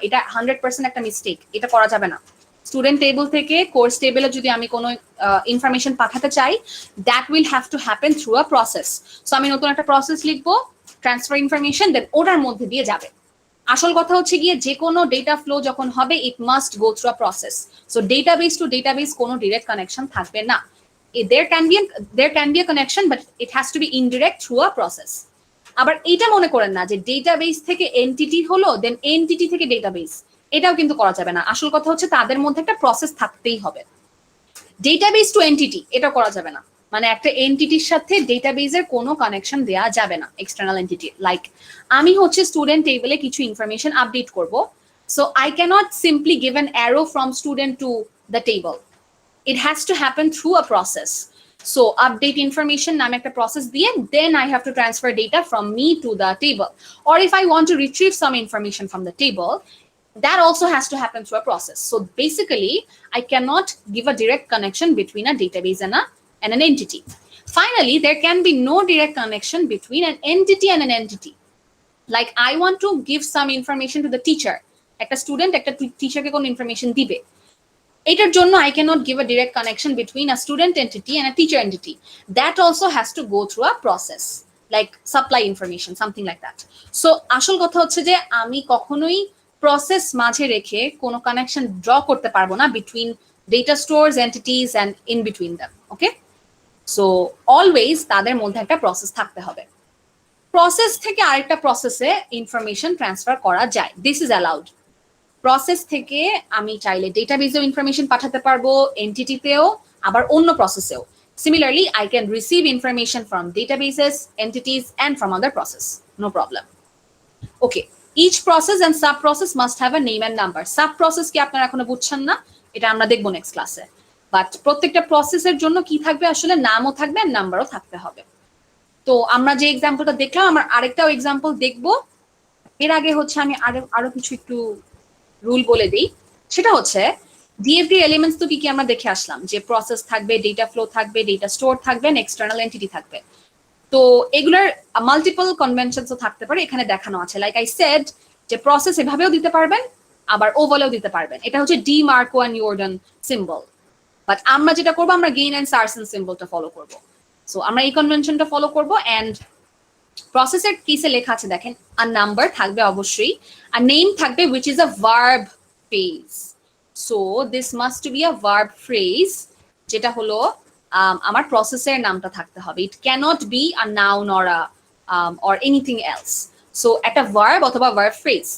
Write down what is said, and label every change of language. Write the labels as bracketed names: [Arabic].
[Bangla] এটা 100% একটা মিস্টেক, এটা করা যাবে না। স্টুডেন্ট টেবল থেকে কোর্স টেবিলে যদি আমি কোনো ইনফরমেশন পাঠাতে চাই, [English] That will have to happen through a process. [Bangla] So আমি নতুন একটা প্রসেস লিখবো, ট্রান্সফার ইনফরমেশন, দেন ওটার মধ্যে দিয়ে যাবে। আসল কথা হচ্ছে গিয়ে যে কোনো ডেটা ফ্লো যখন হবে, [English] It must go through a process. [Bangla] So database two database কোনো ডিরেক্ট কানেকশন থাকবে না। [English] there can be a connection, but it has to be indirect through a process. [Bangla] আবার এইটা মনে করেন না যে ডেটাবেস থেকে এন্টিটি হলো, দেন এন্টিটি থেকে ডেটাবেস, এটাও কিন্তু করা যাবে না। আসল কথা হচ্ছে তাদের মধ্যে একটা প্রসেস থাকতেই হবে। ডেটাবেস টু এন্টিটি, এটা করা যাবে না, মানে একটা এন্টিটির সাথে ডেটাবেসের কোনো কানেকশন দেওয়া যাবে না, এক্সটার্নাল এন্টিটি। [English] like [Bangla] আমি হচ্ছে স্টুডেন্ট টেবিলে কিছু ইনফরমেশন আপডেট করব, [English] So I cannot simply give an arrow from student to the table. It has to happen through a process. So update information [Bangla] নামে একটা process দিয়ে, [English] then I have to transfer data from me to the table. Or if I want to retrieve some information from the table, that also has to happen through a process. So basically, I cannot give a direct connection between a database and an entity. Finally, there can be no direct connection between an entity and an entity. Like I want to give some information to the teacher. [Bangla] একটা student একটা টিচারকে কোনো information দিবে, এটার জন্য [English] I cannot give a direct connection between a student entity and a teacher entity. That also has to go through a process, like supply information, something like that. [Bangla] So আসল কথা হচ্ছে যে আমি কখনোই প্রসেস মাঝে রেখে কোনো কানেকশন ড্র করতে পারবো না between [English] data stores, entities, and in between them. [Bangla] Okay, so always তাদের মধ্যে একটা প্রসেস থাকতে হবে। প্রসেস থেকে আরেকটা প্রসেসে ইনফরমেশন ট্রান্সফার করা যায়, [English] This is allowed. [Bangla] প্রসেস থেকে আমি চাইলে ডেটাবেজেও ইনফরমেশন পাঠাতে পারবো, এন্টিটিতেও, আবার অন্য প্রসেসেও। [English] Similarly, I can receive information from databases, entities, and from other process. No problem. Okay, each process and sub-process must have a name and number. [Bangla] Sub-process কি আপনারা এখনো বুঝছেন না, এটা আমরা দেখবো নেক্সট ক্লাসে। বাট প্রত্যেকটা প্রসেসের জন্য কি থাকবে, আসলে নামও থাকবে আর নাম্বারও থাকতে হবে। তো আমরা যে এক্সাম্পলটা দেখলাম, আমরা আরেকটাও এক্সাম্পল দেখবো। এর আগে হচ্ছে আমি আরো কিছু একটু রুল বলে দিই। সেটা হচ্ছে ডিএফডি এলিমেন্টস তো কি কি আমরা দেখে আসলাম, যে প্রসেস থাকবে, ডেটা ফ্লো থাকবে, ডেটা স্টোর থাকবে, এক্সটার্নাল এন্টিটি থাকবে। তো এগুলার মাল্টিপল কনভেনশনসও থাকতে পারে, এখানে দেখানো আছে। লাইক আই সেড, যে প্রসেস এভাবেও দিতে পারবেন, আবার ওভালেও দিতে পারবেন। এটা হচ্ছে D Marco and ইয়র্ডন symbol. But আমরা যেটা করবো, আমরা গেইন অ্যান্ড সার্সন সিম্বলটা ফলো করব। সো আমরা এই কনভেনশনটা ফলো করব। অ্যান্ড প্রসেসের কেসে লেখা আছে দেখেন, আর নাম্বার থাকবে অবশ্যই, আর নেম থাকবে [English] which is a verb phrase. So this must be a verb phrase, [Bangla] যেটা হলো আমার প্রসেসের নামটা থাকতে হবে। [English] It cannot be a noun or anything else. So একটা verb অথবা verb phrase।